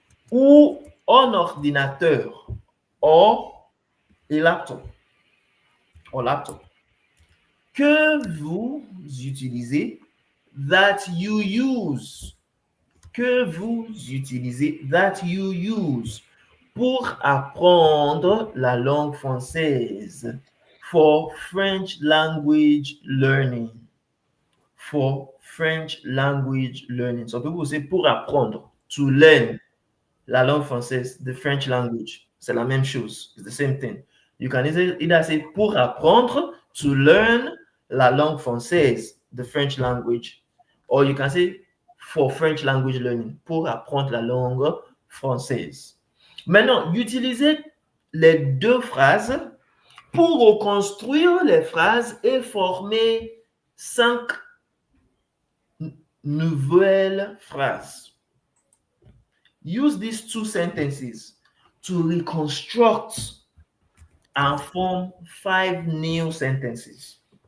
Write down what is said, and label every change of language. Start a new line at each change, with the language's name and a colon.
French: Ou un ordinateur.
English: Or a laptop. Or laptop.
French: Que vous utilisez.
English: That you use.
French: Que vous utilisez.
English: That you use.
French: Pour apprendre la langue française.
English: For French language learning. For French language learning. So people say
French: pour apprendre.
English: To learn
French: la langue française,
English: the French language.
French: c'est la même chose.
English: It's the same thing. You can either say
French: pour apprendre,
English: to learn
French: la langue française,
English: the French language, or you can say for French language learning,
French: pour apprendre la langue française. Maintenant, utilisez les deux phrases pour reconstruire les phrases et former 5 nouvelles phrases.
English: Use these 2 sentences to reconstruct and form 5 new sentences.